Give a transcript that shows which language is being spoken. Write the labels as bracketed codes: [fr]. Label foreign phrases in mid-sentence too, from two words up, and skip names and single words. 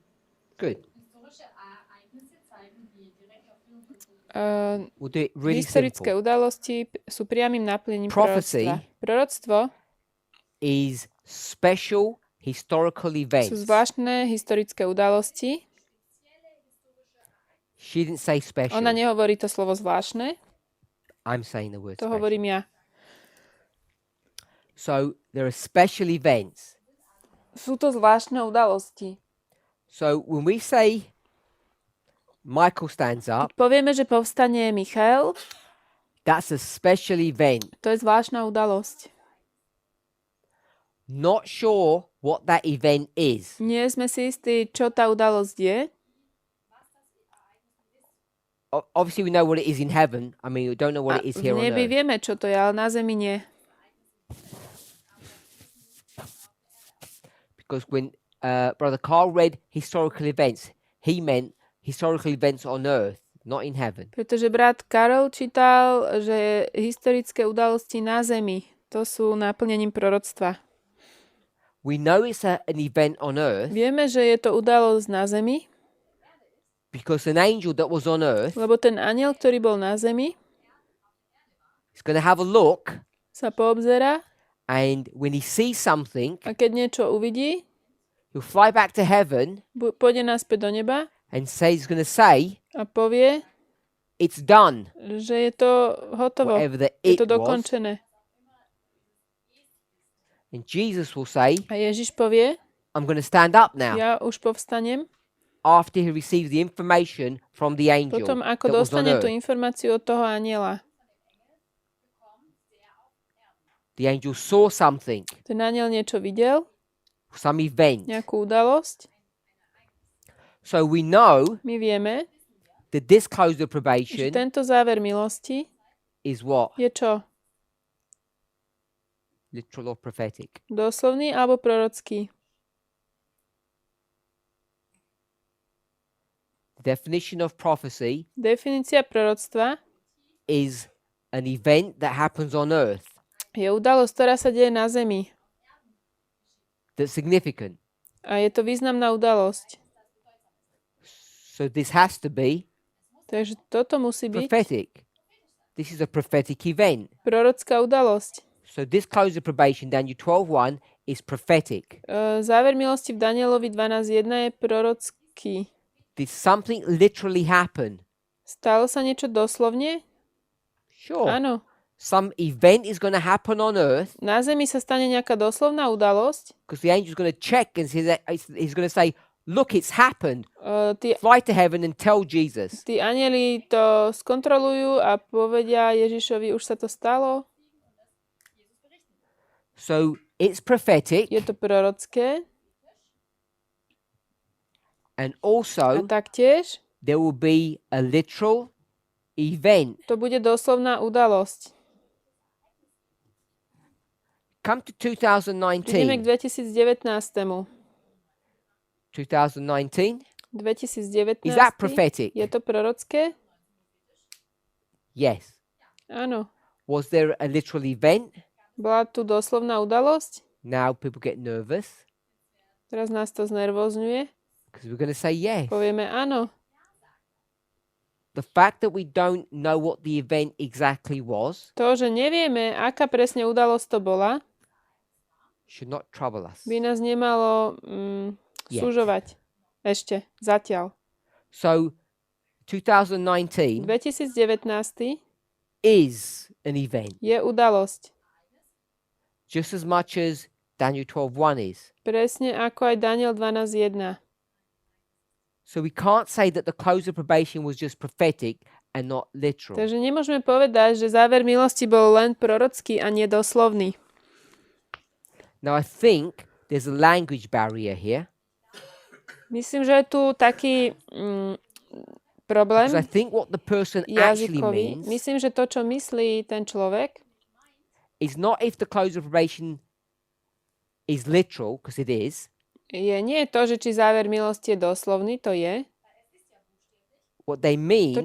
[en] Good. Uh, We'll do it really [sk] Historické [en] simple. [sk] udalosti sú priamym naplnením [en] Prophecy [sk] proroctva. Proroctvo [en] is special historical [sk] sú [en] events. [sk] zvláštne historické udalosti. [en] She didn't say special. [sk] Ona nehovorí to slovo zvláštne, [en] I'm saying the word [sk] to [en] special. [sk] hovorím ja. [en] So there are special events. [sk] Sú to zvláštne udalosti. [en] So when we say Michael stands up, [sk] Keď povieme, že povstane Michael, [en] that's a special event. [sk] to je zvláštna udalosť. [en] Not sure what that event is. [sk] Nie sme si istí, čo tá udalosť je. [en] Obviously, we know what it is in heaven. I mean, we don't know what [sk] A [en] it is [sk] v [en] here on [sk] nebi [en] earth. [sk] vieme, čo to je, ale na zemi nie. [en] Because when Brother Carl read historical events, he meant historical events on earth, not in heaven. [sk] Pretože brat Karol čítal, že historické udalosti na zemi, to sú naplnením proroctva. [en] We know it's an event on earth [sk] Vieme, že je to udalosť na zemi, [en] because an angel that was on earth [sk] lebo ten anjel, ktorý bol na zemi, [en] is going to have a look, [sk] sa poobzerá [en] and when he sees something, [sk] a keď niečo uvidí, [en] he'll fly back to heaven [sk] pôjde naspäť do neba [en] and he's going to say, [sk] a povie, [en] it's done. [sk] že je to hotovo, [en] Whatever the [sk] je [en] it [sk] to [en] was. [sk] dokončené. [en] And Jesus will say, [sk] A Ježiš povie, [en] I'm going to stand up now. [sk] ja už povstanem, [en] After he receives the information from the angel [sk] potom ako [en] that was on [sk] dostane tú [en] earth. [sk] informáciu od toho anjela. [en] The angel saw something, [sk] Ten anjel niečo videl, [en] some event. [sk] nejakú udalosť. [en] So we know [sk] My vieme, [en] that this close of [sk] že [en] probation [sk] tento záver milosti [en] is what? [sk] je čo? [en] Literal or prophetic? [sk] Doslovný alebo prorocký? [en] The definition of prophecy [sk] Definícia proroctva [en] is an event that happens on earth [sk] je udalosť, ktorá sa deje na zemi. [en] that's significant. [sk] A je to významná udalosť. [en] So this has to be [sk] Takže toto musí byť [en] prophetic. This is a prophetic event. [sk] prorocká udalosť. [en] So this close of probation, Daniel 12:1, is prophetic. [sk] Záver milosti v Danielovi 12.1 je prorocký. [en] Did something literally happen? [sk] Stalo sa niečo doslovne? [en] Sure. [sk] Áno. [en] Some event is going to happen on earth [sk] Na zemi sa stane nejaká doslovná udalosť. [en] because the angel's going to check and he's going to say, look, it's happened. [sk] Tí [en] Fly to heaven and tell Jesus. [sk] anjeli to skontrolujú a povedia Ježišovi, už sa to stalo. [en] So it's prophetic [sk] Je to prorocké. [en] and [sk] A [en] also [sk] taktiež [en] there will be a literal event. [sk] to bude doslovná udalosť. [en] Come to [sk] Ideme k 2019. 2019. 2019. 2019. [en] Is that prophetic? [sk] Je to prorocké? [en] Yes. [sk] Áno. [en] Was there a literal event? [sk] Bola tu doslovná udalosť? [en] Now people get nervous [sk] Teraz nás to znervozňuje. [en] because we're going to say yes. [sk] Povieme áno. [en] The fact that we don't know what the event exactly was [sk] To, že nevieme, aká presne udalosť to bola, [en] should not trouble us. [sk] by nás nemalo [en] Yet. [sk] súžovať. Ešte. Zatiaľ. [en] So 2019 [sk] 2019 [en] is an event [sk] je udalosť. [en] just as much as Daniel 12:1 is. [sk] Presne ako aj Daniel 12.1. [en] So we can't say that the close of probation was just prophetic and not literal. [sk] Takže nemôžeme povedať, že záver milosti bol len prorocký a nedoslovný. [en] Now I think there's a language barrier here [sk] Myslím, že je tu taký problém [en] because I think what the person actually [sk] jazykový. [en] means [sk] Myslím, že to, čo myslí ten človek, [en] is not if the close of probation is literal, because it is. [sk] nie je to, že či záver milosti je doslovný, to je. [en] What they [sk] To, [en] mean